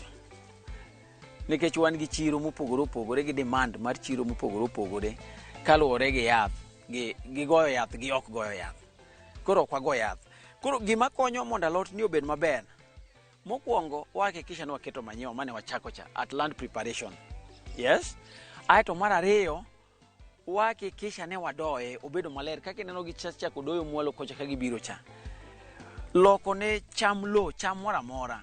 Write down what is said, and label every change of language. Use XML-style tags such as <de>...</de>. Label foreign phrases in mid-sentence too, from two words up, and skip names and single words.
<luo>Nikech wan gi chiro mopogore opogore gi demand mar chiro mopogore opogore kaluwore gi yath, gi goyo yath gi ok goyo yath. Koro ok wago yath. Koro gima konyo mondo alot ni obed maber, mokwongo wahakikisha ni waketo manyiwa mane wachako cha</luo> <en>at land preparation. Yes.</en> <luo>Aeto mar ariyo wahakikisha ne wadoye obedo maler kaka ineno gi chako doyo mwalo kocha ka gibiro cha. Loko ne cham lo, cham mora mora.</luo>